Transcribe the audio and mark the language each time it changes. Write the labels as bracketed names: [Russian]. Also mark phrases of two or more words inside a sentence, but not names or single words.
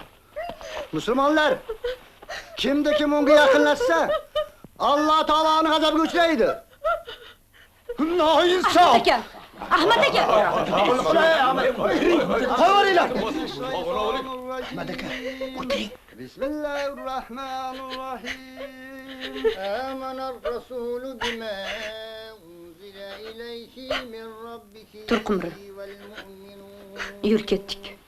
[Uzbek] Musulmonlar, kimda kim unga yaqinlashsa, Alloh taoloning g'azabiga uchraydi. Noinsof. aka. Ahmad aka. Qo'yinglar. Ahmad aka, o'tiring. [Arabic] بسم الله الرحمن الرحيم. آمن الرسول بما أنزل إليه من ربه. [Uzbek] Tur Qumri. Yur ketdik.